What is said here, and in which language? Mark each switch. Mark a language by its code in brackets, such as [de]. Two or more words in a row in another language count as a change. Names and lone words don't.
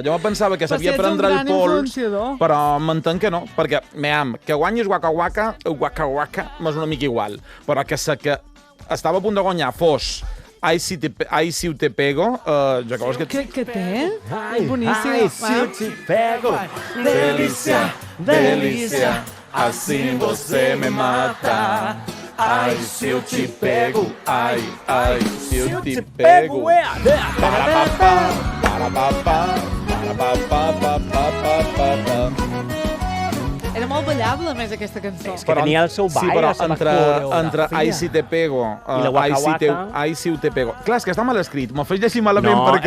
[ca] Jo pensava que sabia prendre el pols, però m'entenc que no, perquè, que guanyis Waka Waka, m'és una mica igual, però que estava a punt de guanyar fos I See You Te Pego, jo creus que... Què té? Boníssim. [pt] I See You Te Pego, delícia, delícia, assim você me mata. Ai, se eu te pego, ai, se eu te pego. [ca] Era molt ballable, més, aquesta cançó. És que tenia el seu ball, sí, però entre I Si Te Pego i la Waka Waka... I Si Te Pego. Clar, és que està mal escrit. M'ho fes llegir malament perquè...